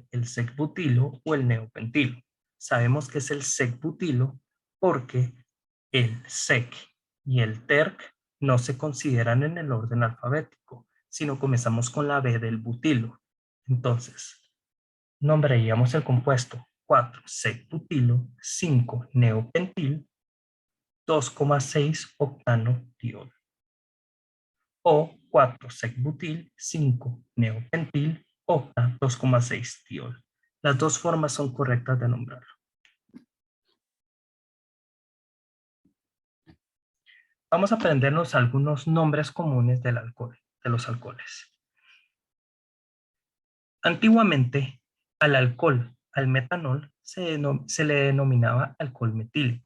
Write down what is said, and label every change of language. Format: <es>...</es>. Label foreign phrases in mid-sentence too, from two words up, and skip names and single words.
<es>¿El sec-butilo o el neopentilo? Sabemos que es el sec-butilo porque el sec y el terc no se consideran en el orden alfabético, sino comenzamos con la B del butilo. Entonces, nombraríamos el compuesto 4-sec-butilo, 5-neopentil, 2,6 octano-diol. O 4-sec-butil, 5-neopentil, octa, 2,6-diol. Las dos formas son correctas de nombrarlo. Vamos a aprendernos algunos nombres comunes del alcohol, de los alcoholes. Antiguamente, al alcohol, al metanol, se le denominaba alcohol metílico.</es>